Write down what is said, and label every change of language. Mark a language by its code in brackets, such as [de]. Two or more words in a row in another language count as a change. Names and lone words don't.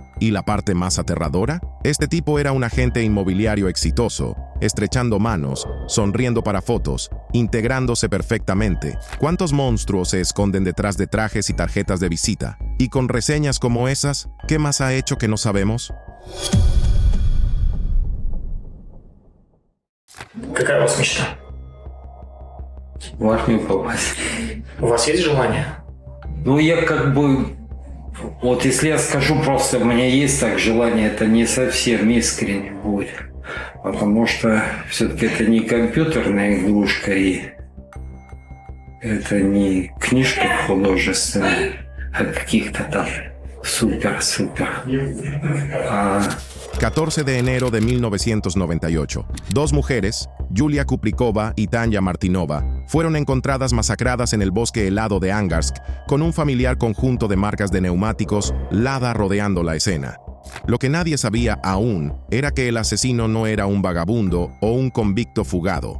[es] ¿Y la parte más aterradora? Este tipo era un agente inmobiliario exitoso, estrechando manos, sonriendo para fotos, integrándose perfectamente. ¿Cuántos monstruos se esconden detrás de trajes y tarjetas de visita? Y con reseñas como esas, ¿qué más ha hecho que no sabemos? [ru] Какая у вас мечта? В армию попасть. У вас есть желание? Ну, я как бы... Вот если я скажу просто, у меня есть так желание, это не совсем искренне будет. Потому что все-таки это не компьютерная игрушка, и это не книжка художественная, а каких-то там супер-супер. [es] 14 de enero de 1998. 2 mujeres, Yulia Kuplikova y Tanya Martinova, fueron encontradas masacradas en el bosque helado de Angarsk, con un familiar conjunto de marcas de neumáticos Lada rodeando la escena. Lo que nadie sabía aún era que el asesino no era un vagabundo o un convicto fugado.